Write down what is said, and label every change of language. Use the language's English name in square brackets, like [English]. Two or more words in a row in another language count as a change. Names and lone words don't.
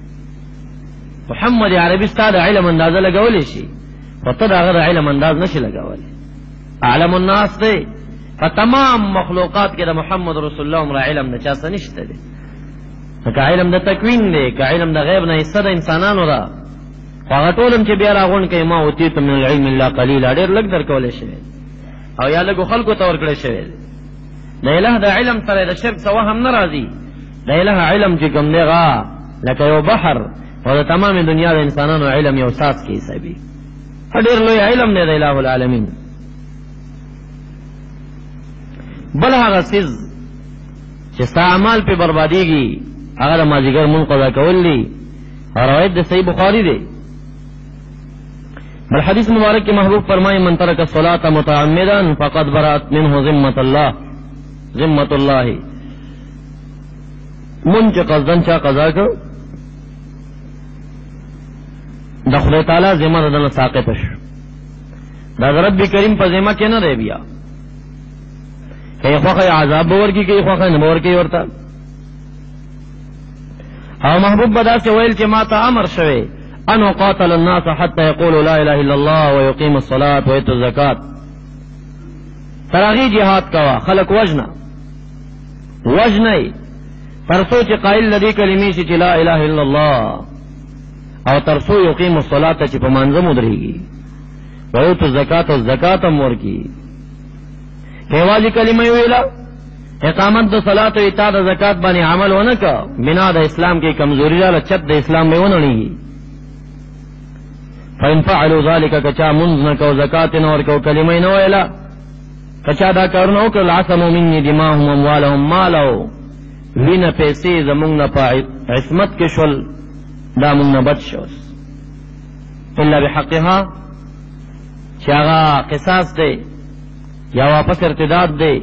[Pashto] محمد عربي ستا د علم اندازه لګولی شي، خو ته د هغه د علم انداز نه شي لګولی. [Arabic] اعلم الناس [Pashto] دی، په تمام مخلوقات کې د محمد رسول الله عمره علم د چا څه نشته دی. که علم د تکوین دی، که علم د غیب نه حصه د انسانانو ده، خو هغه ټول هم چې بیا راغونډ کوي [Arabic] ما اوتیتم من العلم الا قلیلا، [Pashto] ډېر لږ درکولی شوی او یا لږو خلکو ته ورکړی شوی دی. د اله د علم سره د شرک څه وهم نه راځي. د اله علم چې کوم دی هغه لکه یو بحر او د تمامې دنیا د انسانانو علم یو ساس کې حسابي. ډېر لوی علم دی د اله العالمین. بل هغه څیز چې ستا اعمال پې بربادېږي هغه د مازدیګر مونځ قضا کول دي، او روایت د صحیح بخاري دی. بل حدیث مبارک کې محبوب فرمایي [Arabic] من ترک الصلاة متعمدا فقد برأت منه ذمة الله. [Pashto] مونځ چې قصدن چا قضا کړ د خدای تعالی ذمه د دنه ساقطه شو، دا د رب کریم په ذمه کې نه دی. بیا که یې خوښه عذاب به ورکړي، که یې خوښه نه به ورکړي ورته. او محبوب به داسې ویل چې ما ته امر شوی [Arabic] ان اقاتل الناس حتى يقولوا لا اله الا الله ويقيم الصلاة ويؤتوا الزكاة. [Pashto] تر هغې جهاد کوه، خلک وژنه تر څو چې قایل د دې کلمې شي چې [Arabic] لا اله الا الله، [Pashto] او تر څو [Arabic] یقیم الصلاة [Pashto] چې په مانځه مودرېږي، [Arabic] ویؤتوا الزکاة [Pashto] او زکات هم ورکړي. یوازې کلمه یې ویله، اقامت د صلات او اطاعت د زکات باندې عمل ونه که، بنا د اسلام کې کمزوري راله، چت د اسلام به ونړېږي. [Arabic] فإن فعلوا ذلك [Pashto] کچا منځ نه کو، زکات نه ورکو، کلمه یې نه ویله، کچا دا کارونه وکړل [Arabic] عصموا مني دماءهم اموالهم، [Pashto] مال او وینه پیسې زمونږ نه په عصمت کې شول، دا مونږ نه بچ شو [Arabic] الا بحقها، [Pashto] چې هغه قصاص دی یا واپس ارتداد دی.